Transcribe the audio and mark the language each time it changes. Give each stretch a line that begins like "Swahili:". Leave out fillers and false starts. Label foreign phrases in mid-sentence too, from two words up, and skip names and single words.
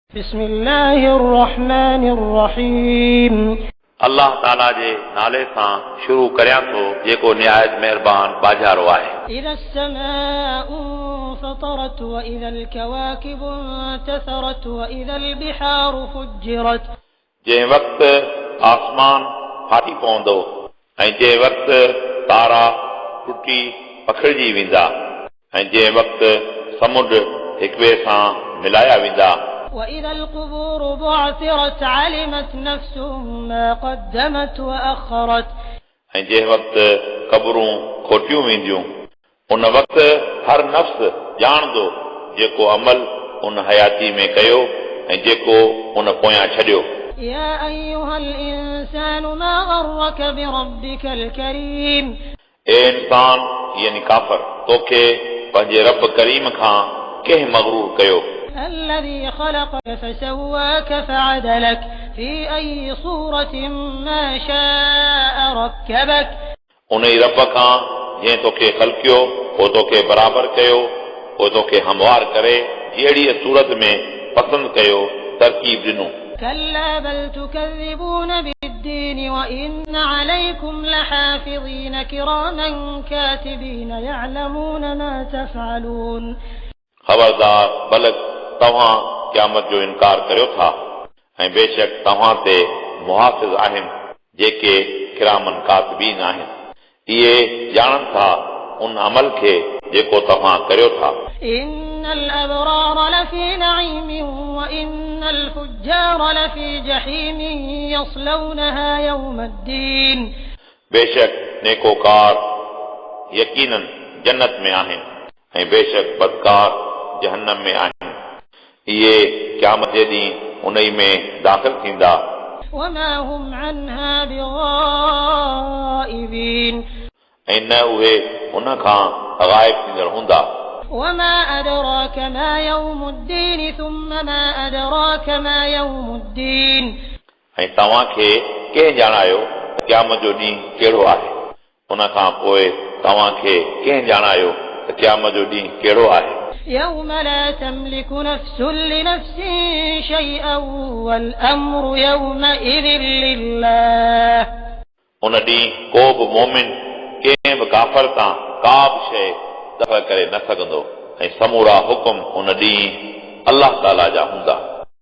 Arabic: بسم الله الرحمن الرحيم
Sindhi: अल्लाह ताला जे नाले सां शुरू करियां थो जेको निहायत महिरबान बाजारो आहे।
Arabic: إذا السماء انفطرت وإذا الكواكب انتثرت وإذا البحار فجرت
Sindhi: जंहिं वक़्तु आसमान फाटी पवंदो ऐं जंहिं वक़्तु तारा टुटी पखिड़िजी वेंदा ऐं जंहिं वक़्तु समुंड हिक ॿिए सां मिलाया वेंदा
Arabic: وإذا القبور بعثرت علمت نفس ما قدمت وأخرت
Sindhi: ऐं जंहिं वक़्तु क़बरूं खोटियूं वेंदियूं उन वक़्तु हर नफ़्स ॼाणंदो जेको अमल उन हयाती में कयो ऐं जेको उन पोयां छॾियो।
Arabic: يا أيها الإنسان ما غرك بربك الكريم
Sindhi: ए इंसान यानी काफ़र तोखे पंहिंजे रब करीम खां कंहिं मग़रूर कयो
Arabic: الذي خلقك فسواك فعدلك في أي صورة ما شاء ركبك
Sindhi: उन ई रब खां जंहिं तोखे ख़लक़ियो पोइ तोखे बराबरि कयो पोइ तोखे हमवार करे जहिड़ीअ सूरत में पसंदि कयो तरकीब ॾिनो।
Arabic: كلا بل تكذبون بالدين وإن عليكم لحافظين كراما كاتبين يعلمون ما تفعلون
Sindhi: ख़बरदार बलक तव्हां क़यामत जो इनकार करियो था ऐं बेशक तव्हां ते मुहाफ़िज़ आहिनि जेके
Arabic: كراما كاتبين
Sindhi: आहिनि इहे ॼाणनि था उन अमल खे जेको तव्हां करियो था।
Arabic: إن الأبرار لفي نعيم وإن الفجار لفي جحيم يصلونها يوم الدين
Sindhi: बेशक नेकोकार यकीनन जन्नत में आहिनि ऐं बेशक बदकार जहन्नम में आहिनि इहे क़यामत जे ॾींहुं उन ई में दाख़िल थींदा
Arabic: وما هم عنها بغائبين
Sindhi: ऐं न उहे उन खां ग़ाइब थींदड़ हूंदा।
Arabic: وما أدراك ما يوم الدين ثم ما أدراك ما يوم الدين
Sindhi: ऐं तव्हांखे कंहिं ॼाणायो क़यामत जो ॾींहुं कहिड़ो आहे उन खां पोइ तव्हांखे कंहिं ॼाणायो त क़यामत जो ॾींहुं कहिड़ो आहे।
Arabic: يوم لا تملك نفس لنفس شيئا والأمر يومئذ لله
Sindhi: उन ॾींहुं को बि मोमिन कंहिं बि काफ़र तां का बि शइ दफ़ा करे न सघंदो ऐं समूरा हुकुम उन ॾींहुं अल्लाह ताला जा हूंदा।